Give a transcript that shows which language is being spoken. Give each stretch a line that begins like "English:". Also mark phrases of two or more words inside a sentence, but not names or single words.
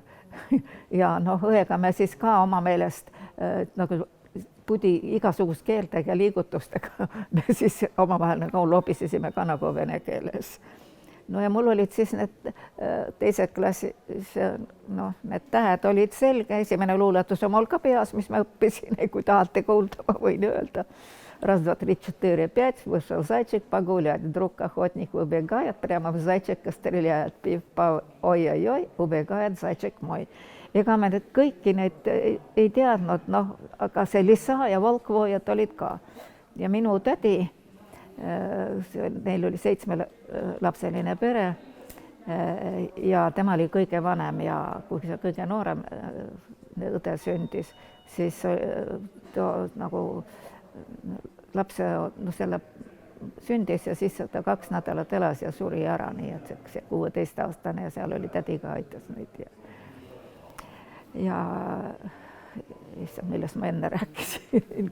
Estonian: Ja õega me siis ka oma meelest nagu pudi igasugust keeltega ja liigutustega me siis omavahel nagu lobisesime ka nagu vene keeles. Ja mul olid siis need teised klassi, need tähed olid selge, esimene luuletus on mul ka peas, mis ma õppisin, kui tahate kuulda, ma võin öelda.
Russian: Раз, два, три, четыре, пять, вышел зайчик погулять, вдруг охотник убегает, прямо в зайчика стреляет, пив-пав, oi-oi-oi, убегает зайчик мой.
Estonian: Ega me nüüd kõiki neid ei teadnud, aga see Lisa ja Valkvoojad olid ka. Ja minu tädi, neil oli 7-lapseline pere ja tema oli kõige vanem ja kui see kõige noorem õde sündis, siis nagu lapse selle sündis ja siis ta 2 nädalat elas ja suri ära, nii et see 16-aastane ja seal oli tädi ka aitas neid ja millest ma enne rääkisin.